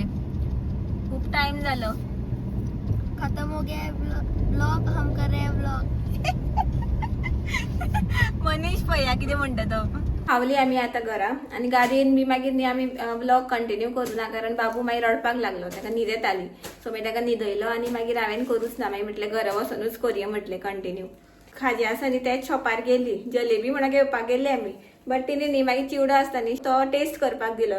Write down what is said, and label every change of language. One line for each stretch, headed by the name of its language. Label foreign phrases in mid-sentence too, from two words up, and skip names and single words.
Konkani: खूप टाइम जालो.
Hindi: खत्म हो गया ब्लॉग हम कर रहे हैं ब्लॉग.
Konkani: मनीष पळया कितें म्हणटा तो. पावली आमी आता घरा आणि गाडयेन बी मागीर न्ही आमी
English: blog continue
Konkani: करूना कारण बाबू मागीर रडपाक लागलो. ताका न्हीद येताली सो मागीर ताका न्हिदयलो आणि मागीर हांवें करूच ना. मागीर म्हटलें घरा वचूनच करुया म्हटलें कंटिन्यू. खाजें आसा न्ही तेच शॉपार गेली. जलेबी म्हणून घेवपाक गेल्ली आमी बट तिने न्ही मागीर चिवडो आसता न्ही तो टेस्ट करपाक दिलो.